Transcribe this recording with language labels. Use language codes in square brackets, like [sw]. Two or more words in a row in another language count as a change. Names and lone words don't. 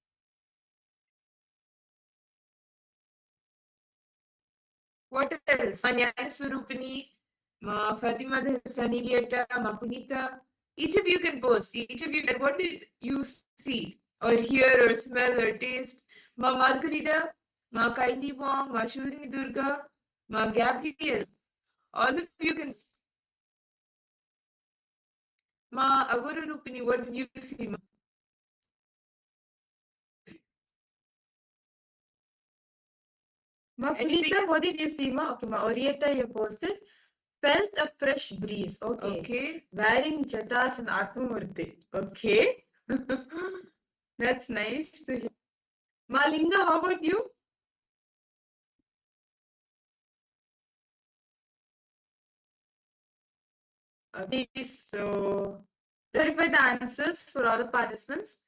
[en] What else? Manyana Swarupini, Ma Fatima Sanilieta, Ma Punita. Each of you can post. Each of you can. What did you see or hear or smell or taste? Ma Margarita, Ma Kaili Wong, Ma Shurini Durga, Ma Gabriel. All of you can. Ma Agora Rupini, what did you see? Ma? Ma Punita, what did you see? Ma? Okay, Ma Orieta, you posted. Felt a fresh breeze. Okay. Okay. Wearing jatas and Atmamurti. Okay. That's nice to hear. Ma Linda, how about you? Okay, so clarify the answers for all the participants.